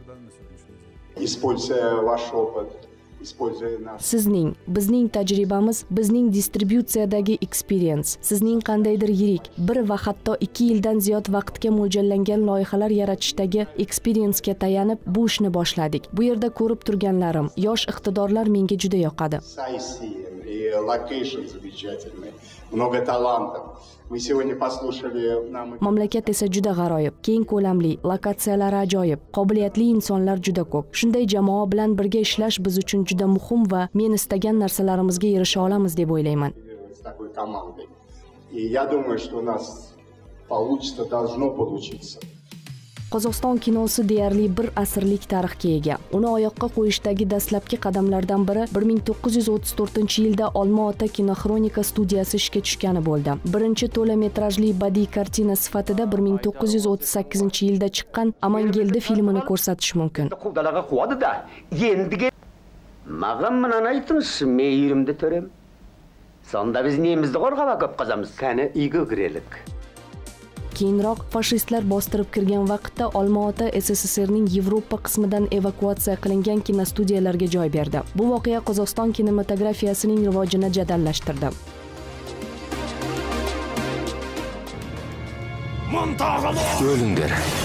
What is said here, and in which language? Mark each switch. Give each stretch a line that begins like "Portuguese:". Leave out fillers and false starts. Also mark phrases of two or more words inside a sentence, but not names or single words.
Uzbek: Sizning, bizning tajribamiz, bizning distributsiyadagi experience, sizning qandaydir yirik, bir va hatto 2 yildan ziyod vaqtga mo'ljallangan loyihalar yaratishdagi experience-ga tayanib bu ishni boshladik. Bu yerda ko'rib turganlarim, yosh iqtidorlar menga juda yoqadi.
Russian: Много талантов. Мы сегодня послушали
Uzbek: Mamlakat esa juda g'aroyib, keng ko'lamli, lokatsiyalari ajoyib, qobiliyatli insonlar juda ko'p. Shunday jamoa bilan birga ishlash biz uchun juda muhim va men istagan narsalarimizga erisha olamiz deb o'ylayman.
Russian: с такой командой. И я думаю, что у нас получится, должно получиться.
Uzbek: Qozog'iston kinosi deyarli bir asrlik tarixga ega. Uni oyoqqa qo'yishdagi dastlabki qadamlardan biri 1934-yilda Olma-Ota kinoxronika studiyasi ishga tushgani bo'ldi. Birinchi to'la metrajli badiiy kartina sifatida 1938-yilda chiqqan Amangeldi filmini ko'rsatish mumkin.
Kazakh: Құлдалаға қуады да, ендіге маған мынаны айтыңыз, мейірімді төрем. Сонда біз немізді қорғаға көп қазамыз. Кәні үйге кірелік.
Uzbek: Keyinroq fashistlar bostirib kirgan vaqtda Olma-Ota SSSRning Yevropa qismidan evakuatsiya qilingan kinostudiyalarga joy berdi. Bu voqea Qozog'iston kinematografiyasining rivojini jadallashtirdi. O'linglar.